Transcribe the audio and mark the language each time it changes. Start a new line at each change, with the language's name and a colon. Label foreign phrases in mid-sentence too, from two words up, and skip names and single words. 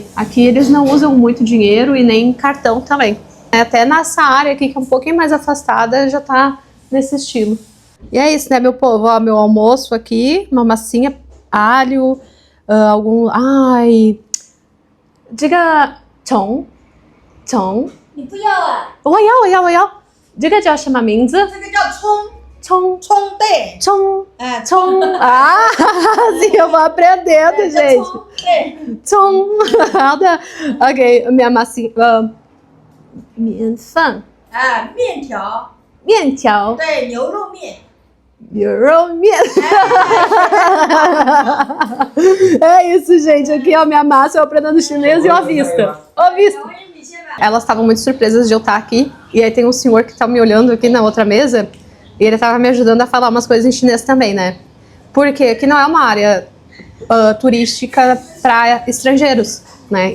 Portuguese: Aqui eles não usam muito dinheiro e nem cartão também. Até nessa área aqui, que é um pouquinho mais afastada, já tá nesse estilo. E é isso, né, meu povo? Ó, meu almoço aqui, uma massinha, alho, ai... Diga 虫
Chinese: 你不要啊，我要这个叫什么名字？这个叫葱，葱葱对，葱哎，
Portuguese: 葱啊 sim, eu vou aprendendo,
Chinese: 这
Portuguese: gente
Chinese: 葱对，葱好的
Portuguese: ok, minha massinha 面饭
Chinese: 啊，面条，面条对，牛肉面，
Portuguese: 牛肉面 é isso, gente, aqui ó, minha massa, eu aprendendo chinês e ó, vista ó, vista. Elas estavam muito surpresas de eu estar aqui. E aí tem um senhor que tá me olhando aqui na outra mesa. E ele tava me ajudando a falar umas coisas em chinês também, né? Porque aqui não é uma área turística para estrangeiros, né?